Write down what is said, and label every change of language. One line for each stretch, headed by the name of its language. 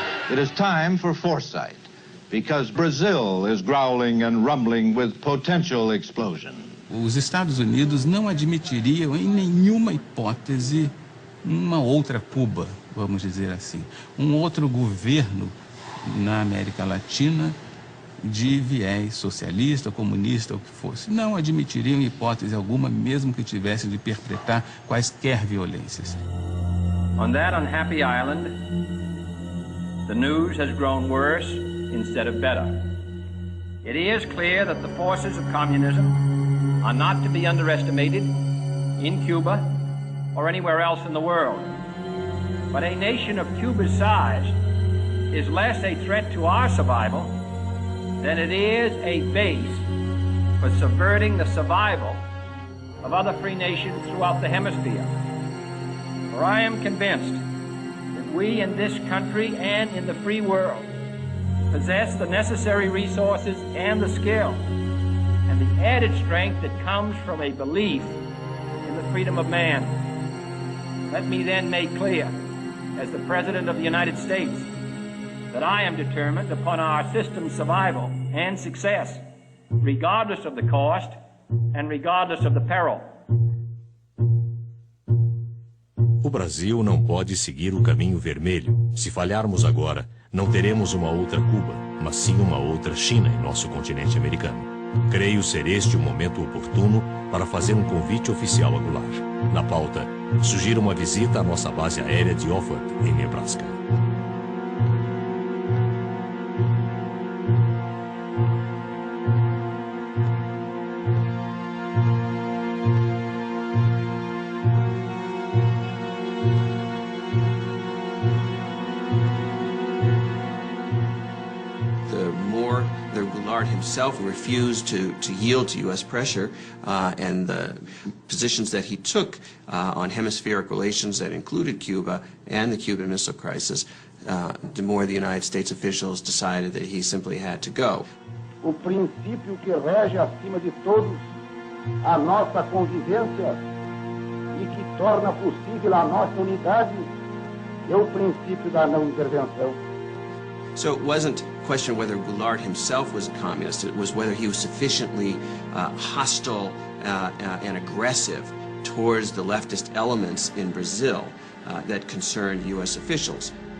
English: It is time for foresight, because Brazil is growling and rumbling with potential explosion.
Portuguese: Os Estados Unidos não admitiriam em nenhuma hipótese uma outra Cuba, vamos dizer assim, um outro governo na América Latina de viés socialista, comunista, ou que fosse. Não admitiriam em hipótese alguma, mesmo que tivesse de perpetrar quaisquer violências.
English: On that unhappy island, the news has grown worse instead of better. It is clear that the forces of communism are not to be underestimated in Cuba or anywhere else in the world. But a nation of Cuba's size is less a threat to our survival than it is a base for subverting the survival of other free nations throughout the hemisphere. For I am convinced we in this country and in the free world possess the necessary resources and the skill and the added strength that comes from a belief in the freedom of man. Let me then make clear, as the President of the United States, that I am determined upon our system's survival and success, regardless of the cost and regardless of the peril.
Portuguese: O Brasil não pode seguir o caminho vermelho. Se falharmos agora, não teremos uma outra Cuba, mas sim uma outra China em nosso continente americano. Creio ser este o momento oportuno para fazer um convite oficial a Goulart. Na pauta, sugiro uma visita à nossa base aérea de Offutt, em Nebraska.
English: Himself refused to yield to U.S. pressure, and the positions that he took on hemispheric relations that included Cuba and the Cuban Missile Crisis, the more the United States officials decided that he simply had to go.
Portuguese: O princípio que rege acima de todos a nossa convivência e que torna possível a nossa unidade é o princípio da não intervenção.
English: So it wasn't a question whether Goulart himself was a communist, it was whether he was sufficiently hostile and aggressive towards the leftist elements in Brazil that concerned U.S. officials.